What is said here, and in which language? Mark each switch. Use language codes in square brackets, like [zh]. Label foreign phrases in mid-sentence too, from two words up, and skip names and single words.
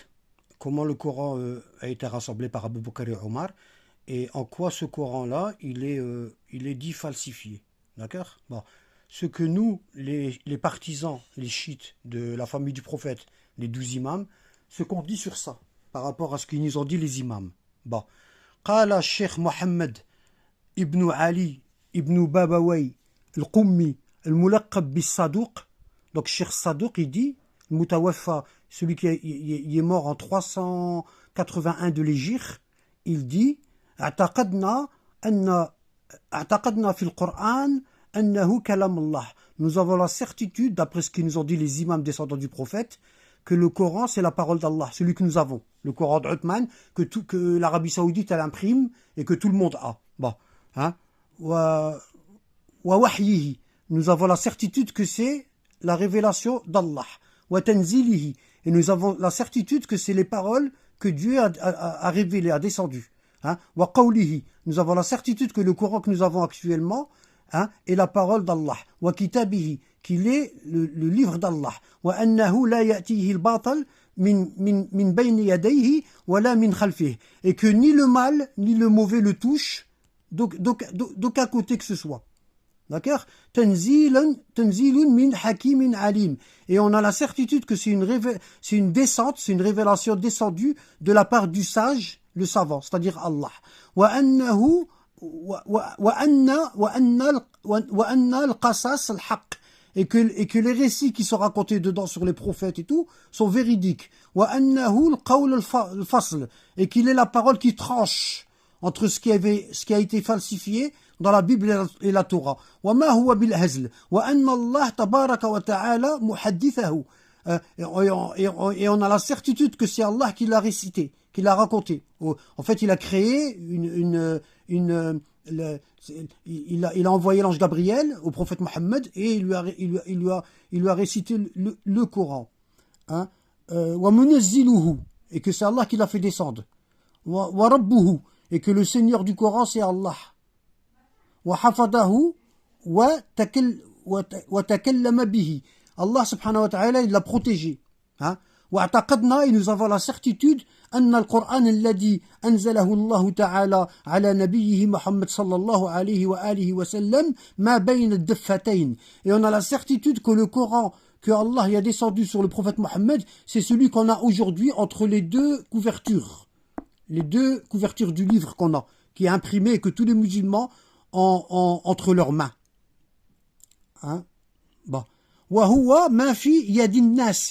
[fr] Comment le Coran a été rassemblé par Abu Bakr et Omar. Et en quoi ce Coran-là, il est dit falsifié. D'accord? Bon. Ce que nous, les partisans, les chiites de la famille du prophète, les 12 imams, ce qu'on dit sur ça, par rapport à ce qu'ils nous ont dit les imams. Bon. [ar] قال الشيخ محمد ابن علي ابن بابوي القمي الملقب بالصدوق. [fr] Donc Cheikh Sadouk, il dit, Moutawafa, celui qui est mort en 381 de l'Hégire, il dit [ar] اعتقدنا في القرآن أنه كلام الله. [fr] Nous avons la certitude, d'après ce qu'ils nous ont dit les imams descendants du prophète, que le Coran c'est la parole d'Allah, celui que nous avons, le Coran d'Uthman, que l'Arabie Saoudite elle imprime et que tout le monde a. Bon, hein? [ar] ووحيه. [fr] Nous avons la certitude que c'est la révélation d'Allah. [ar] وتنزيله. [fr] Et nous avons la certitude que c'est les paroles que Dieu a révélées, a descendues. [ar] Hein? وقوله. [fr] Nous avons la certitude que le Coran que nous avons actuellement, hein, est la parole d'Allah. [ar] وكتابه, [fr] qu'il est le livre d'Allah. [ar] وأنه لا يأتيه الباطل من بين يديه ولا من خلفه. [fr] Et que ni le mal ni le mauvais le touchent d'aucun côté que ce soit. D'accord? [ar] تنزيل من حكيم عليم. [fr] Et on a la certitude que c'est une descente, c'est une révélation descendue de la part du sage, le savant, c'est-à-dire Allah. [ar] وأنه القصص الحق. [fr] Et que les récits qui sont racontés dedans sur les prophètes et tout sont véridiques. [ar] وأنه القول الفصل. [fr] Et qu'il est la parole qui tranche entre ce qui a été falsifié dans la Bible et la Torah. [ar] وما هو بالهزل. وأن الله تبارك وتعالى محدثه. [fr] Et on a la certitude que c'est Allah qui l'a récité, qui l'a raconté. En fait, il a créé il a envoyé l'ange Gabriel au prophète Mohammed et il lui a récité le Coran. [ar] Hein? ومنزله. [fr] Et que c'est Allah qui l'a fait descendre. [ar] وربه. [fr] Et que le Seigneur du Coran c'est Allah. [ar] وحفظه وتكلم به. الله سبحانه وتعالى [fr] il l'a protégé. Hein? [ar] واعتقدنا [fr] et nous avons la certitude [ar] أن القرآن الذي أنزله الله تعالى على نبيه محمد صلى الله عليه وآله وسلم ما بين الدفتين. [fr] Et on a la certitude que le Coran que Allah y a descendu sur le prophète Mohammed, c'est celui qu'on a aujourd'hui entre les deux couvertures du livre qu'on a, qui est imprimé et que tous les musulmans ont entre leurs mains. Hein? Bon. [ar] وهو ما في يد الناس.